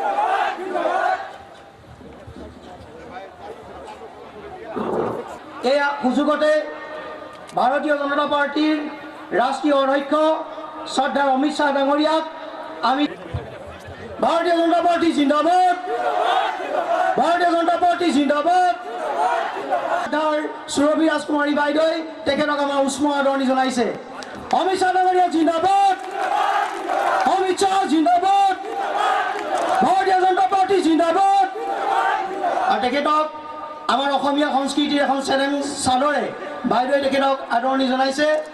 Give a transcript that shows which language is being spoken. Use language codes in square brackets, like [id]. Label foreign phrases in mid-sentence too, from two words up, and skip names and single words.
[as] এই সুযোগতে ভারতীয় জনতা পার্টির রাষ্ট্রীয় অধ্যক্ষ শ্রদ্ধার অমিত শাহ ডাঙরিয়াক আমি ভারতীয় জনতা পার্টি জিন্দাবাদ ভারতীয় জনতা পার্টি জিন্দাবাদ সুৰভি ৰাজকুমাৰী বাইদেউ তেখেতক আমাৰ উষ্ম আদৰণি জনাইছে অমিত শাহ ডাঙৰীয়া জিন্দাবাদ অমিত শাহ জিন্দাবাদ ভাৰতীয় জনতা পাৰ্টি জিন্দাবাদ আৰু তেখেতক আমাৰ অসমীয়া সংস্কৃতিৰ এখন চেলেং চাদৰে বাইদেৱে তেখেতক আদৰণি জনাইছে